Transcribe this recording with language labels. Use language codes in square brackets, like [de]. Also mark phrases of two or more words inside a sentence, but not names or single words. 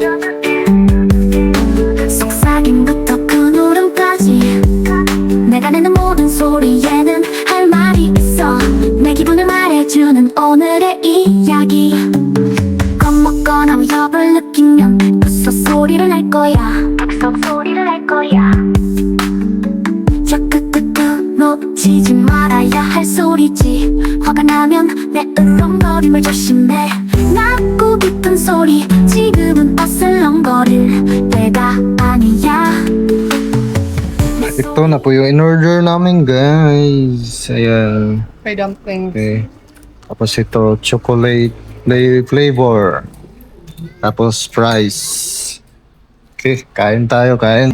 [ko] 속삭임부터 그 울음까지 내가 내는 모든 소리에는 할 말이 있어 내 기분을 말해주는 오늘의 이야기 겁먹거나 위협을 느끼면 부서 소리를 낼 거야 부서 소리를 낼 거야 저 끄끄끄 놓치지 말아야 할 소리지 화가 나면 내 으렁거림을 조심해 낮고 깊은 소리 지금은 어슬렁거릴 때가 아니야 [tl] Ito na po yung in-order namin, guys. Ayan. May dumplings. Okay. Tapos ito, chocolate flavor. Tapos fries. Okay, kain tayo, kain.